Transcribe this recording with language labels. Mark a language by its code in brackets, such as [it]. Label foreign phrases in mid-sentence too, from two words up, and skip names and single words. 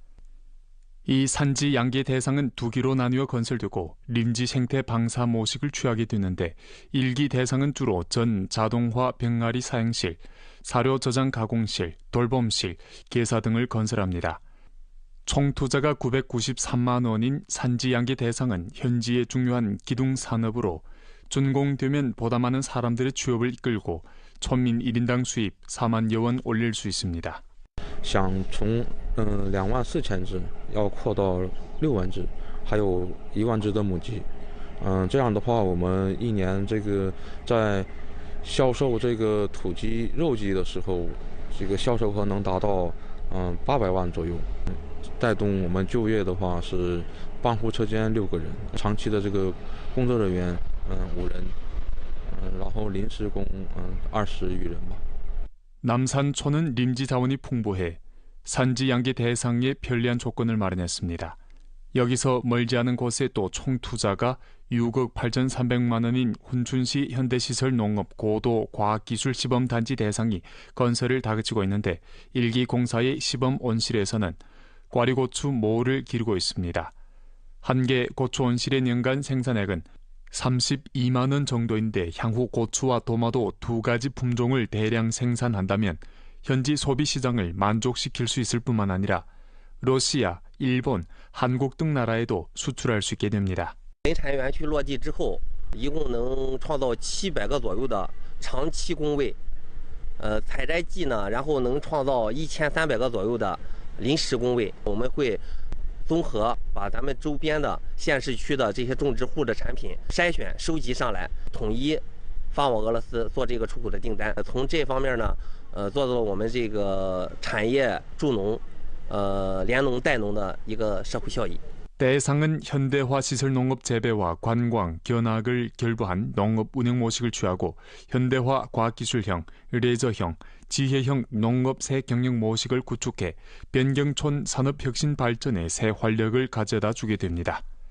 [ko] 이 산지 양계 대상은 2기로 나뉘어 건설되고 림지 생태 방사 모식을 취하게 되는데 1기 대상은 주로 전 자동화 병아리 사행실, 사료 저장 가공실, 돌봄실, 개사 등을 건설합니다. 총 투자가 993만 원인 산지 양계 대상은 현지의 중요한 기둥 산업으로 준공되면 보다 많은 사람들의 취업을 이끌고 촌민 1인당 수입 4만여 원 올릴 수 있습니다. [zh] 想从24,000只要扩到6万只，还有1万只的母鸡。这样的话，我们一年这个在销售这个土鸡、肉鸡的时候，这个销售额能达到800万左右。带动我们就业的话是帮扶车间6个人，长期的这个工作人员5人，然后临时工20余人吧。 [ko] 남산촌은 림지 자원이 풍부해 산지 양계 대상에 편리한 조건을 마련했습니다. 여기서 멀지 않은 곳에 또 총 투자가 6억 8,300만 원인 훈춘시 현대시설 농업 고도 과학기술 시범단지 대상이 건설을 다그치고 있는데 1기 공사의 시범 온실에서는 꽈리고추 모를 기르고 있습니다. 한 개 고추 온실의 연간 생산액은 32만 원 정도인데 향후 고추와 도마도 2가지 품종을 대량 생산한다면 현지 소비 시장을 만족시킬 수 있을 뿐만 아니라 러시아, 일본, 한국 등 나라에도 수출할 수 있게 됩니다. [zh] 本产园区落地之后，一共能创造700个左右的长期工位，采摘季呢，然后能创造1300个左右的临时工位。我们会 综合把咱们周边的县市区的这些种植户的产品筛选收集上来，统一发往俄罗斯做这个出口的订单。从这方面呢，做到了我们这个产业助农、联农带农的一个社会效益。 [ko] 대상은 현대화 시설 농업 재배와 관광, 견학을 결부한 농업 운영 모식을 취하고 현대화 과학기술형, 레저형, 지혜형 농업 새 경영 모식을 구축해 변경촌 산업혁신 발전에 새 활력을 가져다 주게 됩니다.